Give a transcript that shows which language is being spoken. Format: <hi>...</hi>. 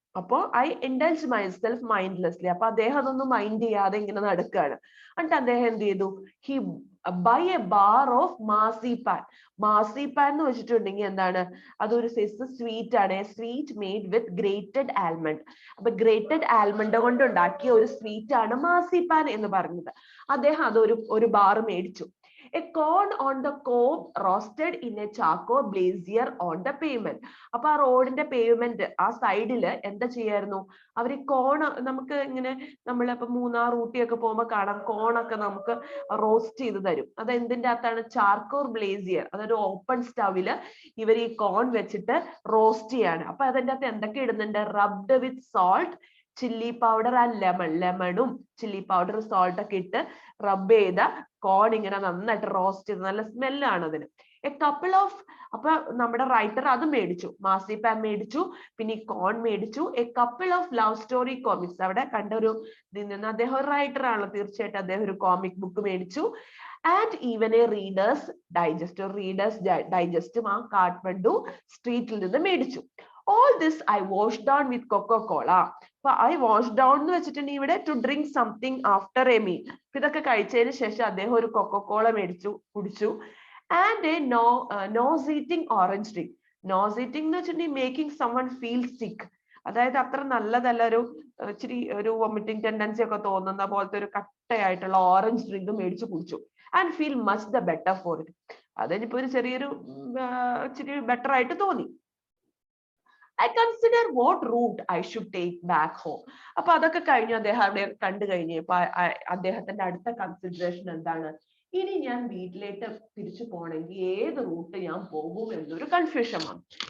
<ml>അപ്പോ</ml> <en>I indulge myself mindlessly.</en> <ml>അപ്പൊ അദ്ദേഹം അതൊന്നും മൈൻഡ് ചെയ്യാതെ ഇങ്ങനെ നടക്കുകയാണ്. എന്നിട്ട് അദ്ദേഹം എന്ത് ചെയ്തു?</ml> <en>He buy a bar of marzipan.</en> <ml>മാസിപാൻ എന്ന് വെച്ചിട്ടുണ്ടെങ്കിൽ എന്താണ്? അതൊരു സൈസ് സ്വീറ്റ് ആണ്.</ml> <en>Sweet made with grated almond.</en> <ml>അപ്പൊ ഗ്രേറ്റഡ് ആൽമണ്ട് കൊണ്ട് ഉണ്ടാക്കിയ ഒരു സ്വീറ്റ് ആണ് മാസിപാൻ എന്ന് പറഞ്ഞത്. അദ്ദേഹം ഒരു ബാർ മേടിച്ചു.</ml> <en>A corn on the cob roasted in a charcoal brazier on the pavement.</en> <ml>അപ്പൊ ആ റോഡിന്റെ പേയ്മെന്റ് ആ സൈഡില് എന്താ ചെയ്യായിരുന്നു? അവർ കോൺ, നമുക്ക് ഇങ്ങനെ നമ്മളിപ്പോ മൂന്നാർ ഊട്ടിയൊക്കെ പോകുമ്പോൾ കാണാം, കോണൊക്കെ നമുക്ക് റോസ്റ്റ് ചെയ്ത് തരും. അത് എന്തിന്റെ അകത്താണ്? ചാർക്കോൾ ബ്ലേസിയർ. അതൊരു ഓപ്പൺ സ്റ്റവില് ഇവർ ഈ കോൺ വെച്ചിട്ട് റോസ്റ്റ് ചെയ്യാണ്. അപ്പൊ അതിന്റെ അകത്ത് എന്തൊക്കെ ഇടുന്നുണ്ട്?</ml> <en>rubbed with salt, chilli powder</en> <ml>and ലെമണും chilli powder salt ഒക്കെ ഇട്ട് റബ്ബ് ചെയ്ത കോൺ ഇങ്ങനെ നന്നായിട്ട് റോസ്റ്റ് ചെയ്ത് നല്ല സ്മെല്ലാണ് അതിന്. എ കപ്പിൾ ഓഫ്, അപ്പൊ നമ്മുടെ റൈറ്റർ അത് മേടിച്ചു, മാസിപാം മേടിച്ചു, പിന്നെ ഈ കോൺ മേടിച്ചു.</ml> <en>a couple of love story comics,</en> <ml>അവിടെ കണ്ട ഒരു ഇതിൽ നിന്ന് അദ്ദേഹം ഒരു റൈറ്റർ ആണല്ലോ, തീർച്ചയായിട്ടും അദ്ദേഹം ഒരു കോമിക് ബുക്ക് മേടിച്ചു.</ml> <en>and even a Reader's Digest,</en> <ml>readers ഡൈജസ്റ്റും ആ കാഠ്മണ്ഡു സ്ട്രീറ്റിൽ നിന്ന് മേടിച്ചു.</ml> <en>All this I washed down with Coca-Cola. അപ്പൊ I washed down</en> <ml>എന്ന് വെച്ചിട്ടുണ്ടെങ്കിൽ ഇവിടെ</ml> <en>to drink something after a meal.</en> <ml>ഇതൊക്കെ കഴിച്ചതിന് ശേഷം അദ്ദേഹം ഒരു കൊക്കോകോള മേടിച്ചു, കുടിച്ചു.</ml> <en>And a nauseating orange drink. Nauseating</en> <ml>എന്ന് വെച്ചിട്ടുണ്ടെങ്കിൽ</ml> <en>making someone feel sick.</en> <ml>അതായത് അത്ര നല്ലതല്ല, ഒരു ഇച്ചിരി ഒരു വോമിറ്റിംഗ് ടെൻഡൻസി ഒക്കെ തോന്നുന്ന പോലത്തെ ഒരു കട്ടയായിട്ടുള്ള ഓറഞ്ച് ഡ്രിങ്ക് മേടിച്ചു കുടിച്ചു.</ml> <en>And feel much the better for it.</en> <ml>അതിനിപ്പോ ഒരു ചെറിയൊരു ഇച്ചിരി ബെറ്റർ ആയിട്ട് തോന്നി.</ml> <en>I consider what route I should take back home.</en> <ml>അപ്പൊ അതൊക്കെ കഴിഞ്ഞു, അദ്ദേഹം അവിടെ കണ്ടു കഴിഞ്ഞപ്പോ അദ്ദേഹത്തിന്റെ അടുത്ത കൺസിഡറേഷൻ എന്താണ്, ഇനി ഞാൻ വീട്ടിലേക്ക് തിരിച്ചു പോകണമെങ്കിൽ ഏത് റൂട്ട് ഞാൻ പോകും എന്നൊരു കൺഫ്യൂഷൻ ആണ്.</ml>